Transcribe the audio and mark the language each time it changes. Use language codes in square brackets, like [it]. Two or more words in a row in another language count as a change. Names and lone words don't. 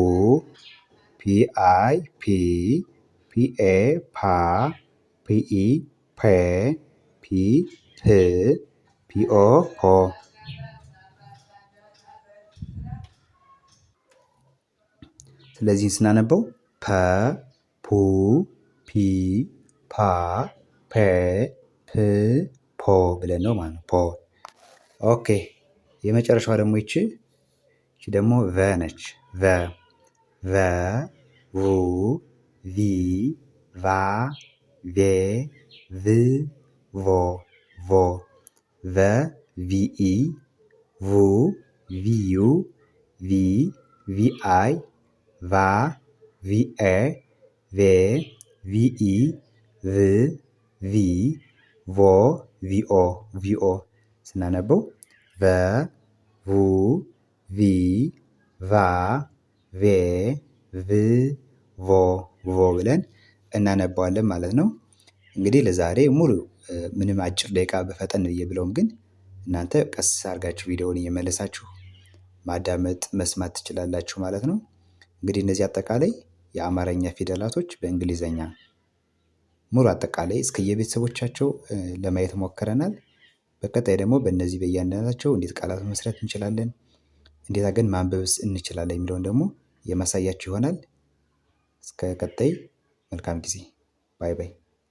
[am] ፒአይ ፒ ፒኤ ፓ ፒኢ ፔ ፒ ፕ ፒኦ ፖ ስለዚህ ስናነበው ፐ ፑ ፒ ፓ ፔ ፕ ፖ ብለን ነው ማለት ነው። ፖ ኦኬ የመጨረሻዋ ደግሞ ይቺ ደግሞ ቨ ነች። ቨ ቨ ቡ ቪ ቫ ቬ ቭ ቮ ቮ ቨ ቪኢ ቡ ቪዩ ቪ ቪአይ ቫ ቪኤ ቬ ቪኢ ቭ ቪ ቮ ቪኦ ቪኦ ስናነበው ቨ ቡ ቪ ቫ ቬ ቭ ቮ ቮ ብለን እናነባዋለን ማለት ነው። እንግዲህ ለዛሬ ሙሉ ምንም አጭር ደቂቃ በፈጠን ብዬ ብለውም ግን እናንተ ቀስ አድርጋችሁ ቪዲዮውን እየመለሳችሁ ማዳመጥ መስማት ትችላላችሁ ማለት ነው። እንግዲህ እነዚህ አጠቃላይ የአማርኛ ፊደላቶች በእንግሊዘኛ ሙሉ አጠቃላይ እስከየቤተሰቦቻቸው ለማየት ሞክረናል። በቀጣይ ደግሞ በእነዚህ በእያንዳንዳቸው እንዴት ቃላት መመስረት እንችላለን፣ እንዴት አድርገን ማንበብስ እንችላለን የሚለውን ደግሞ የማሳያችሁ ይሆናል። እስከ ቀጣይ መልካም ጊዜ። [en] bye bye።